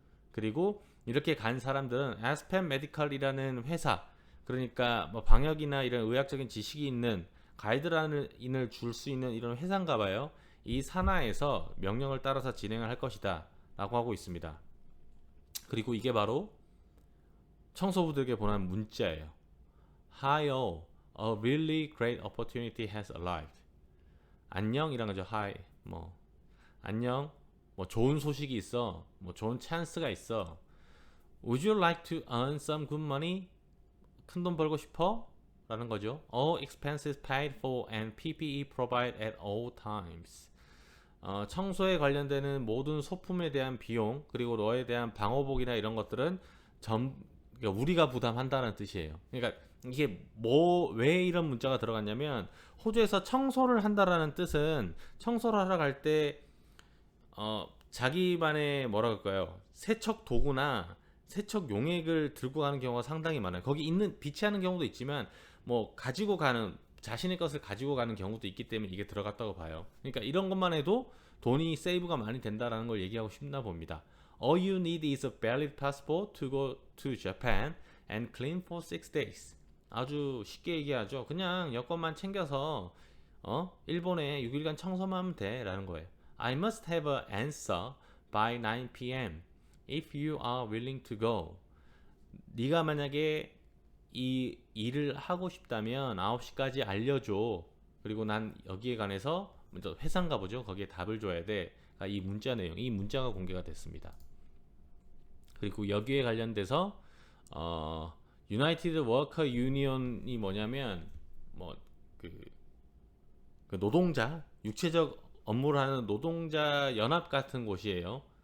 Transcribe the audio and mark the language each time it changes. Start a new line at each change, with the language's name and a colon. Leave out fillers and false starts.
Korean: 그리고 이렇게 간 사람들은 아스펜 메디컬이라는 회사, 그러니까 뭐 방역이나 이런 의학적인 지식이 있는 가이드라인을 줄 수 있는 이런 회사인가 봐요. 이 산하에서 명령을 따라서 진행을 할 것이다 라고 하고 있습니다. 그리고 이게 바로 청소부들에게 보낸 문자예요.
English: Hi all, a really great opportunity has arrived.
Korean: 안녕이란 거죠. Hi, 뭐 안녕, 뭐 좋은 소식이 있어, 뭐 좋은 찬스가 있어.
English: Would you like to earn some good money?
Korean: 큰 돈 벌고 싶어? 라는 거죠.
English: All expenses paid for and PPE provided at all times.
Korean: 청소에 관련되는 모든 소품에 대한 비용, 그리고 너에 대한 방호복이나 이런 것들은 그러니까 우리가 부담한다는 뜻이에요. 그러니까 이게 왜 이런 문자가 들어갔냐면, 호주에서 청소를 한다라는 뜻은 청소를 하러 갈 때 자기만의 뭐라 그럴까요? 세척 도구나 세척 용액을 들고 가는 경우가 상당히 많아요. 거기 있는 비치하는 경우도 있지만, 뭐 가지고 가는, 자신의 것을 가지고 가는 경우도 있기 때문에 이게 들어갔다고 봐요. 그러니까 이런 것만 해도 돈이 세이브가 많이 된다라는 걸 얘기하고 싶나 봅니다.
English: All you need is a valid passport to go to Japan and clean for 6 days.
Korean: 아주 쉽게 얘기하죠. 그냥 여권만 챙겨서 일본에 6일간 청소만 하면 돼 라는 거예요.
English: I must have an answer by 9 p.m. if you are willing to go.
Korean: 네가 만약에 이 일을 하고 싶다면 9시까지 알려줘. 그리고 난 여기에 관해서 먼저 회사인가 보죠. 거기에 답을 줘야 돼. 이 문자 내용, 이 문자가 공개가 됐습니다. 그리고 여기에 관련돼서 유나이티드 워커 유니온이 뭐냐면 그 노동자, 육체적 업무를 하는 노동자 연합 같은 곳이에요.